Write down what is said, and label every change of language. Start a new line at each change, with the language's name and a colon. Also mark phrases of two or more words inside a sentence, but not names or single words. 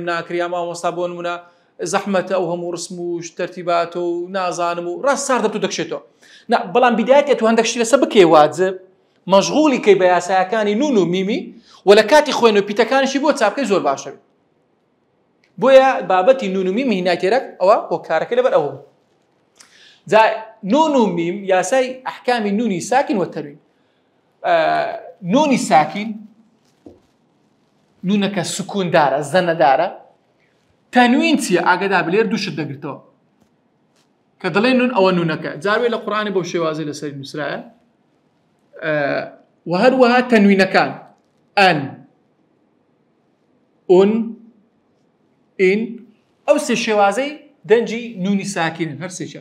Central Kurdish: ناکریا مامۆستا بۆ نمونە زەحمەتە ئەو هەموو ڕسم و تەرتیبات و نازانم و ڕاست سار دەبتو دەکشێتەوە بەڵام بیدایەتی تو هەندێک شتی لەسەر بکەی واجب مەشغوڵی کەی بە یاسایەکانی نون و میمی و لە کاتی خوێن و پیتەکانیشی بۆ چاپکەی زۆر باشە بۆیە بابەتی نون و میم هینای تێرەک ئەوە بۆ کارەکە لەبەر ئەوە جا نون و میم یاسای ئەحکامی نونی ساکن و تەنوین. نونی ساکن نونەکە سکوندارە زەنەدارە. تەنوین چییە؟ ئاگادار بە لێر دووشت دەگرێتەوە کە دەڵێ نون ئەوە نونەکە. جاروێ لە قورئانی بەو شێوازەی لەسەر نووسرایە. و هەروەها تەنوینەکان ئەن ئون ئین ئەو سێ شێوازەی دەنجی نونی ساکینن هەر سێکە.